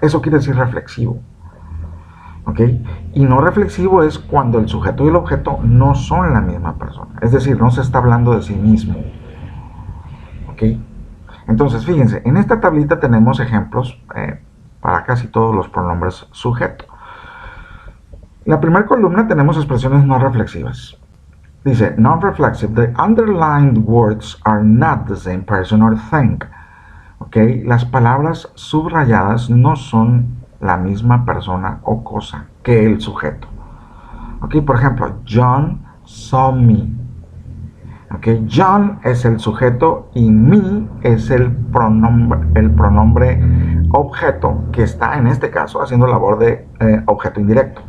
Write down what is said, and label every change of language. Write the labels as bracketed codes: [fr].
[es] Eso quiere decir reflexivo. ¿Ok? Y no reflexivo es cuando el sujeto y el objeto no son la misma persona. Es decir, no se está hablando de sí mismo. ¿Ok? Entonces, fíjense, en esta tablita tenemos ejemplos para casi todos los pronombres sujeto. En la primera columna tenemos expresiones no reflexivas. [en] Dice, non-reflexive, the underlined words are not the same person or thing. ¿Ok? [es] Las palabras subrayadas no son la misma persona o cosa que el sujeto. ¿Ok? Por ejemplo, [en] John saw me. [es] ¿Ok? John es el sujeto y me es el pronombre objeto que está en este caso haciendo labor de objeto indirecto.